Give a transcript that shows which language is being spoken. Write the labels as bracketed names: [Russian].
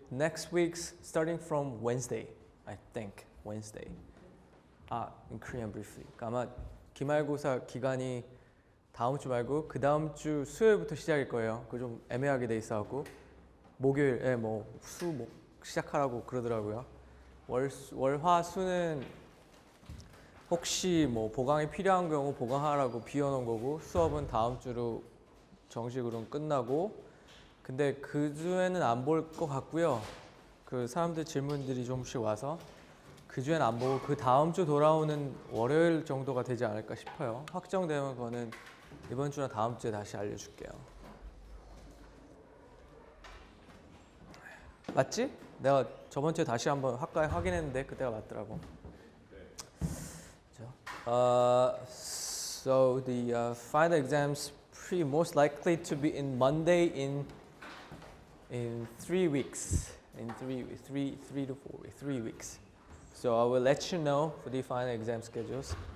[English] Next week's starting from Wednesday, I think. Wednesday. In Korean briefly. [Korean] 아마 기말고사 기간이 다음 주 말고 그 다음 주 수요일부터 시작일 거예요. 그 좀 애매하게 돼 있어갖고 목요일에 목 시작하라고 그러더라고요. 월, 화, 수는 혹시 보강이 필요한 경우 보강하라고 비워놓은 거고 수업은 다음 주로 정식으로는 끝나고 근데 그 주에는 안 볼 것 같고요. 그 사람들 질문들이 좀씩 와서 그 주에는 안 보고 그 다음 주 돌아오는 월요일 정도가 되지 않을까 싶어요. 확정되면 그거는 이번 주나 다음 주에 다시 알려줄게요. 맞지? 내가 저번 주에 다시 한번 학과에 확인했는데 그때가 맞더라고. [English] So the final exams most likely to be in Monday in 3 weeks. In 3 to 4 weeks, 3 weeks. So I will let you know for the final exam schedules.